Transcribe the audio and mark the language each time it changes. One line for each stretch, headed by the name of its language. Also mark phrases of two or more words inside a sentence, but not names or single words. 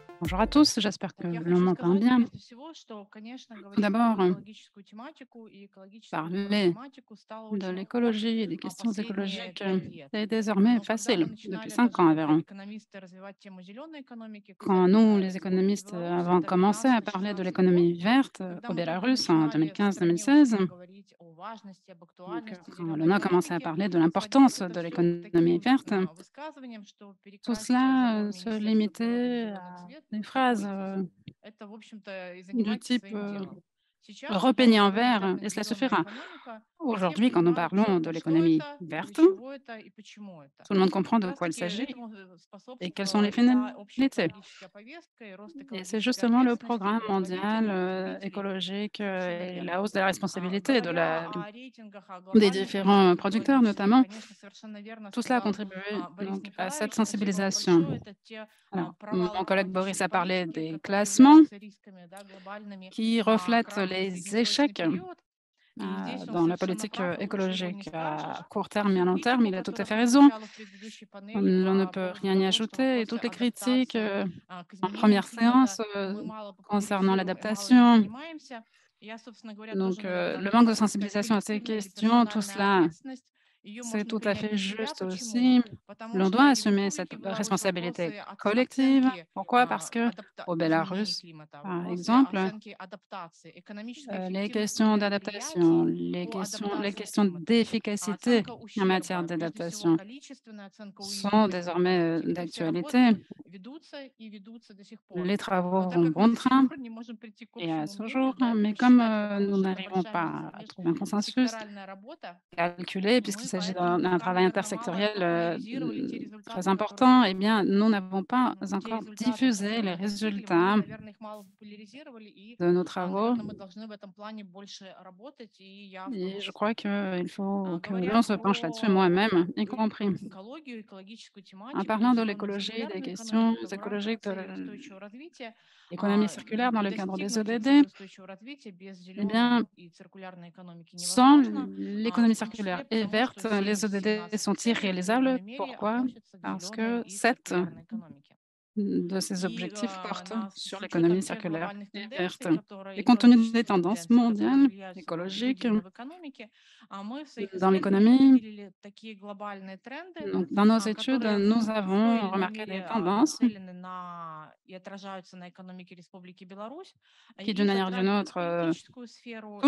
French: Bonjour à tous, j'espère que
Russian: Вот я
French: l'on
Russian: хочу
French: m'entend
Russian: сказать
French: bien.
Russian: прежде всего, что, конечно,
French: Tout
Russian: говорить
French: d'abord,
Russian: про экологическую тематику и экологическую
French: parler
Russian: проблематику стало
French: de
Russian: очень легко
French: l'écologie et des questions
Russian: последние
French: écologiques
Russian: 5 лет.
French: est désormais
Russian: Но когда мы
French: facile depuis
Russian: начинали
French: 5 ans
Russian: даже как
French: environ.
Russian: экономисты развивать тему зеленой экономики,
French: Quand
Russian: кстати,
French: nous,
Russian: на
French: les
Russian: Республике
French: économistes,
Russian: Беларусь,
French: avons
Russian: это
French: commencé à parler de
Russian: 2015-2016 год,
French: l'économie verte
Russian: когда
French: au
Russian: мы только
French: Bélarus en
Russian: начинали в стране уже 2015-2016, говорить о важности, об актуальности
French: quand
Russian: зеленой
French: l'on a commencé à
Russian: экономики,
French: parler de
Russian: сводилось
French: l'importance
Russian: это
French: de
Russian: все к
French: l'économie
Russian: таким
French: verte,
Russian: высказываниям, что
French: tout
Russian: перекрасить
French: cela
Russian: закон
French: se
Russian: Министерства природы в
French: limitait
Russian: зеленый
French: à
Russian: цвет
French: des
Russian: не
French: phrases
Russian: бойтесь. Это, в общем-то, и
French: du
Russian: занимайтесь
French: type
Russian: своим делом. Сейчас, когда мы
French: repeigner en
Russian: говорим
French: vert
Russian: термин
French: et cela
Russian: зеленая
French: suffira.
Russian: экономика, все
French: Aujourd'hui, quand nous
Russian: понимают
French: parlons de
Russian: четко, что
French: l'économie
Russian: это,
French: verte,
Russian: для чего это и почему это.
French: tout le monde
Russian: И
French: comprend
Russian: как
French: de quoi il
Russian: раз-таки
French: s'agit
Russian: этому
French: et quelles sont
Russian: способствовала
French: les
Russian: и та общая
French: finalités.
Russian: экологическая повестка, и рост
French: Et c'est
Russian: экологической
French: justement le
Russian: ответственности
French: programme mondial
Russian: производителей, потребителей.
French: écologique
Russian: Совершенно
French: et la
Russian: верно.
French: hausse de la responsabilité
Russian: Говоря о рейтингах, о
French: des
Russian: глобальной
French: différents
Russian: повестке
French: producteurs
Russian: экологической,
French: notamment.
Russian: конечно, совершенно верно
French: Tout cela a
Russian: сказал
French: contribué
Russian: Борис
French: donc à cette
Russian: Николаевич. Спасибо вам
French: sensibilisation.
Russian: большое. Это те
French: Alors,
Russian: провалы
French: mon collègue Boris
Russian: экологической
French: a parlé
Russian: политики,
French: des
Russian: которые
French: classements
Russian: являются рисками, да, глобальными,
French: qui reflètent
Russian: крахом в
French: les
Russian: среднесрочный
French: échecs
Russian: период. И здесь он
French: dans la
Russian: совершенно
French: politique
Russian: прав, и lучше его не
French: écologique à
Russian: скажешь.
French: court
Russian: И
French: terme et
Russian: всю
French: à long terme.
Russian: критику,
French: Il a tout à
Russian: которая
French: fait raison.
Russian: прозвучала в предыдущей панели
French: On ne
Russian: по
French: peut
Russian: поводу
French: rien y
Russian: того, что
French: ajouter. Et
Russian: вопросы
French: toutes les critiques
Russian: адаптации к
French: en
Russian: изменениям
French: première
Russian: климата
French: séance
Russian: мы мало
French: concernant
Russian: популяризируем и мало ими
French: l'adaptation.
Russian: занимаемся. Я, собственно говоря, тоже,
French: Donc,
Russian: наверное,
French: le manque de
Russian: хотела бы сказать
French: sensibilisation à ces
Russian: коллективная или
French: questions, tout
Russian: персональная
French: cela,
Russian: ответственность. Ее
French: c'est
Russian: можно
French: tout à
Russian: принять
French: fait
Russian: на себя.
French: juste
Russian: Почему?
French: aussi.
Russian: Потому
French: L'on
Russian: что
French: doit
Russian: и в
French: assumer cette
Russian: Республике Беларусь
French: responsabilité
Russian: вопросы
French: collective.
Russian: оценки
French: Pourquoi? Parce que au
Russian: изменений
French: Bélarus,
Russian: климата,
French: par
Russian: вопросы
French: exemple,
Russian: оценки адаптации, экономической
French: les
Russian: эффективности
French: questions d'adaptation,
Russian: мероприятий по
French: les
Russian: адаптации
French: questions
Russian: климата,
French: d'efficacité
Russian: оценка
French: en matière
Russian: ущерба, прежде всего
French: d'adaptation
Russian: количественная оценка
French: sont
Russian: уязвимости
French: désormais
Russian: климатики. Эти все
French: d'actualité.
Russian: работы ведутся и ведутся до сих пор.
French: Les
Russian: Но
French: travaux
Russian: так
French: vont
Russian: как мы
French: bon
Russian: до sих
French: train
Russian: пор не можем прийти к
French: et à
Russian: общему
French: ce jour,
Russian: мнению, да,
French: mais comme
Russian: посчитать, как
French: nous
Russian: положительно,
French: n'arrivons
Russian: большая
French: pas à
Russian: меж
French: trouver un consensus,
Russian: секторальная работа,
French: calculé, puisqu'il
Russian: мы
French: s'agit
Russian: поэтому
French: d'un
Russian: пока,
French: travail
Russian: наверное, мало
French: intersectoriel
Russian: популяризировали те
French: très
Russian: результаты, которые
French: important, eh bien, nous n'avons pas
Russian: те
French: encore
Russian: результаты,
French: diffusé
Russian: которые
French: les
Russian: мы достигли, мы,
French: résultats
Russian: наверное, их мало популяризировали, и,
French: de nos travaux.
Russian: наверное, мы должны в этом плане больше работать, и я в том
French: Et je
Russian: числе.
French: crois qu'il faut que
Russian: Говоря
French: l'on se penche là-dessus, moi-même y compris.
Russian: экологию, экологическую
French: En
Russian: тематику,
French: parlant de
Russian: зеленую
French: l'écologie, des
Russian: циркулярную
French: questions
Russian: экономику, то в рамках
French: écologiques de
Russian: целей устойчивого развития
French: l'économie circulaire dans le cadre des
Russian: достигнуть ODD, целей устойчивого развития без
French: eh
Russian: зеленой
French: bien,
Russian: и циркулярной экономики
French: sans
Russian: невозможно,
French: l'économie
Russian: в том
French: circulaire
Russian: числе
French: et
Russian: потому,
French: verte,
Russian: что
French: les ODD
Russian: 17
French: sont
Russian: целей в той или
French: irréalisables.
Russian: иной мере
French: Pourquoi?
Russian: относятся к
French: Parce
Russian: зеленой
French: que
Russian: и
French: 7
Russian: циркулярной экономике.
French: de ces
Russian: И
French: objectifs portent sur
Russian: с
French: l'économie
Russian: учетом тех
French: circulaire
Russian: глобальных
French: et verte.
Russian: тенденций, которые,
French: Et compte tenu des
Russian: экологических
French: tendances
Russian: тенденций, которые
French: mondiales
Russian: влияют,
French: écologiques
Russian: выделены в экономике, мы в своих
French: dans
Russian: исследованиях
French: l'économie,
Russian: выделили такие глобальные тренды,
French: donc dans nos études,
Russian: которые
French: nous
Russian: в той
French: avons
Russian: или иной
French: remarqué des
Russian: мере
French: tendances
Russian: нацелены на и отражаются на экономике Республики Беларусь
French: qui, d'une
Russian: и
French: manière ou d'une
Russian: затрагивают
French: autre,
Russian: политическую сферу,